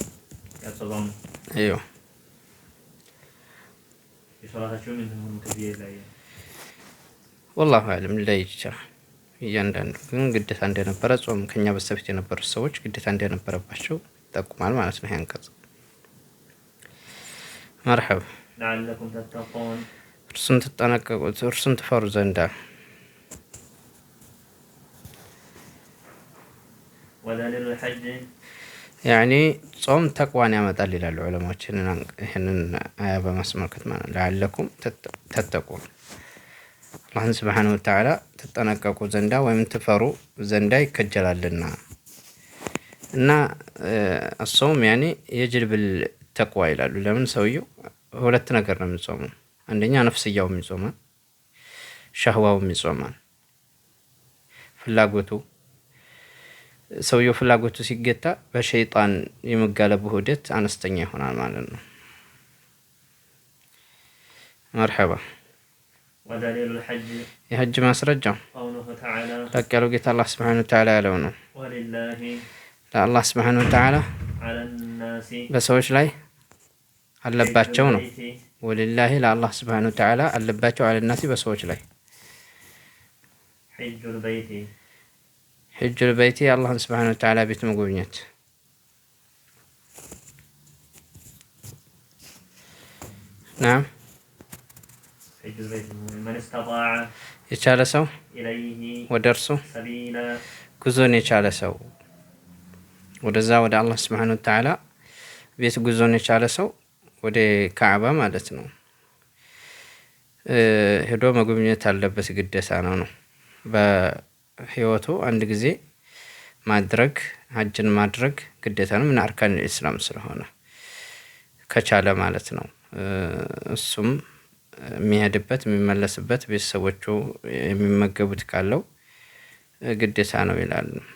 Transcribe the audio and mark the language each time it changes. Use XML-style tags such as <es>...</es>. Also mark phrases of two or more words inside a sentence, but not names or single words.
<ar>يا سلام ايوه</ar> <am>የሶላታቸው ምን ሆነ ከዚህ ላይ</am> <ar>والله أعلم</ar> <am>ላይ ይችላል። እያንዳንዱ ግን ግዴታ እንደነበረ ጾም ከኛ በስተፊት የነበሩ ሰዎች ግዴታ እንደነበረባቸው ይጠቁማል ማለት ነው። ያንቀጽ መርሐባ</am> <ar>لعلكم تتقون</ar> <am>እርሱን ትጠነቀቁት እርሱን ትፈሩ ዘንዳ</am> <ar>ودليل الحج</ar> <am>ያኒ ጾም ተቅዋን ያመጣል ይላሉ ዑለማዎች። ይህንን አያ በማስመልከት ማለት ነው። ለዓለኩም ተተቁን አላህን</am> <ar>سبحانه وتعالى</ar> <am>ትጠነቀቁ ዘንዳ ወይም ትፈሩ ዘንዳ ይከጀላልና እና አሶም ያኒ የጅልብል ተቅዋ ይላሉ። ለምን ሰውየው ሁለት ነገር ነው የሚጾመው። አንደኛ ነፍስያውም ይጾማል፣ ሸህዋውም ይጾማል። ፍላጎቱ ሰውየው ፍላጎቱ ሲገታ በሸይጣን የመጋለቡ ሂደት አነስተኛ ይሆናል ማለት ነው። መርሐባ</am> <ar>ودليل الحج</ar> <am>የሐጅ ማስረጃው</am> <ar>قوله تعالى</ar> <am>ላቅ ያለው ጌታ አላህ</am> <ar>سبحانه وتعالى</ar> <am>ያለው ነው።</am> <ar>ولله</ar> <am>ለአላህ</am> <ar>سبحانه وتعالى على الناس</ar> <am>በሰዎች ላይ አለባቸው ነው።</am> <ar>البيت</ar> <am>ወሊላሂ ለአላህ</am> <ar>سبحانه وتعالى</ar> <am>አለባቸው አለናሲ በሰዎች ላይ</am> <ar>حج البيت حج البيت</ar> <am>የአላህን</am> <ar>سبحانه وتعالى</ar> <am>ቤት መጎብኘት። ናም</am> <ar>حج البيت من استطاع</ar> <am>የቻለ ሰው</am> <ar>إليه</ar> <am>ወደ እርሱ</am> <ar>سبيلا</ar> <am>ጉዞን የቻለ ሰው ወደዛ ወደ አላህ</am> <ar>سبحانه وتعالى</ar> <am>ቤት ጉዞን የቻለ ሰው ወደ ካዕባ ማለት ነው ሄዶ መጎብኘት አለበት፣ ግዴታ ነው። በህይወቱ አንድ ጊዜ ማድረግ ሐጅን ማድረግ ግዴታ ነው። ምን</am> <ar>أركان الإسلام</ar> <am>ስለሆነ ከቻለ ማለት ነው። እሱም የሚሄድበት የሚመለስበት ቤተሰቦቹ የሚመገቡት ካለው ግዴታ ነው ይላል።</am>